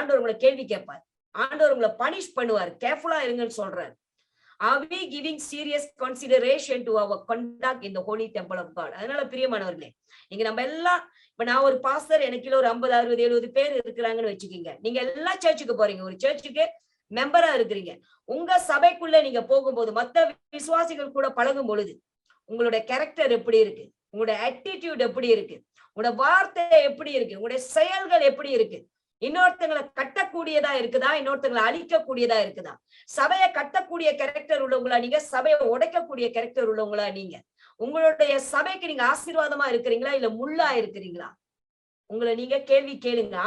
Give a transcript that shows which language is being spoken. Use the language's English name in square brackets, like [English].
[Tamil] ஆண்டவர் உங்களை கேள்வி கேட்பார், ஆண்டவர் உங்களை பனிஷ் பண்ணுவார். கேர்ஃபுல்லா இருங்கன்னு சொல்றாரு. [English] Are we giving serious consideration to our conduct in the holy temple of God? [Tamil] அதனால பிரியமானவர்களே, இங்க நம்ம எல்லாம், இப்ப நான் ஒரு பாஸ்டர், எனக்கு ஒரு 50, 60, 70 பேர் இருக்கிறாங்கன்னு வச்சுக்கீங்க. நீங்க எல்லா சர்ச்சுக்கு போறீங்க, ஒரு சர்ச்சுக்கு மெம்பரா இருக்கிறீங்க. உங்க சபைக்குள்ள நீங்க போகும்போது, மத்த விசுவாசிகள் கூட பழகும் பொழுது, உங்களுடைய கேரக்டர் எப்படி இருக்கு, உங்களுடைய ஆட்டிடியூட் எப்படி இருக்கு, உங்களோட வார்த்தை எப்படி இருக்கு, உங்களுடைய செயல்கள் எப்படி இருக்கு, இன்னொருத்தங்களை கட்டக்கூடியதா இருக்குதா, இன்னொருத்தங்களை அழிக்கக்கூடியதா இருக்குதா, சபையை கட்டக்கூடிய கேரக்டர் உள்ளவங்களா நீங்க, சபையை உடைக்கக்கூடிய கேரக்டர் உள்ளவங்களா நீங்க, உங்களுடைய சபைக்கு நீங்க ஆசீர்வாதமா இருக்கிறீங்களா இல்ல முள்ளா இருக்கிறீங்களா, உங்களை நீங்க கேள்வி கேளுங்க.